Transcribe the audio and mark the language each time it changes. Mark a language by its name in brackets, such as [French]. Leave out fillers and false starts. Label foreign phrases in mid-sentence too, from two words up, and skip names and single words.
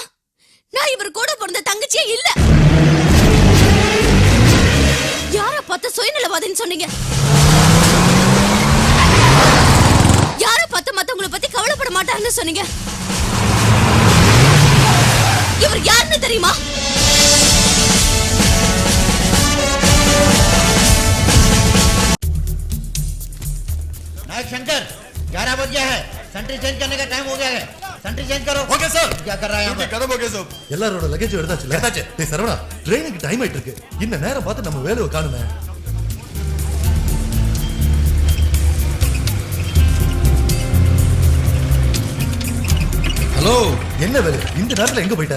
[Tamil] நான் இவர் கூட பிறந்த தங்கச்சியே இல்ல. யார பார்த்து சுயநலவாதின்னு சொன்னீங்க? யார பார்த்து மத்தவங்களை பத்தி கவலைப்பட மாட்டாருன்னு சொன்னீங்க? இவர் யாருன்னு தெரியுமா? [Hindi] नायक शंकर 11 बज गया है, [English] sentry change [Hindi] करने का टाइम हो गया है, [English] sentry change [Hindi] करो. [English] OK sir. [Hindi] क्या कर रहा है यहाँ पे? [Tamil] கதம் [English] OK sir. [Tamil] எல்லாரோட லக்கேஜ் எடுத்தாச்சு. டேய் சரவணா, ட்ரெயினுக்கு டைம் ஆயிட்டு இருக்கு. இந்த நேரம் பார்த்து நம்ம வேலையை காணுமே. ஹலோ, என்ன வேலை? இந்த நேரத்துல எங்க போயிட்ட?